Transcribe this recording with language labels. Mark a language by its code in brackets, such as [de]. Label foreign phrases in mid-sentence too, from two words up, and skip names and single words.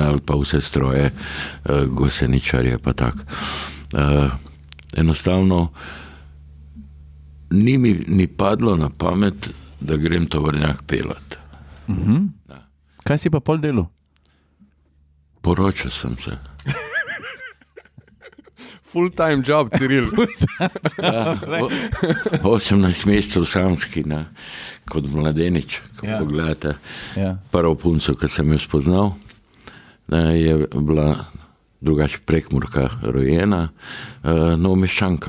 [sl] Ali pa vse stroje, goseničarje pa tak. Enostavno ni mi padlo na pamet, da grem tovornjak pelat. Kaj si pa pol delal? Poročil sem se. [en] Full-time job, [sl] Ciril. 18 mesecev samski, ne, kot mladenič, ko pogledate. Prvo punco, ki sem jo spoznal, ne, je bila drugače Prekmurka rojena, Novomeščanka.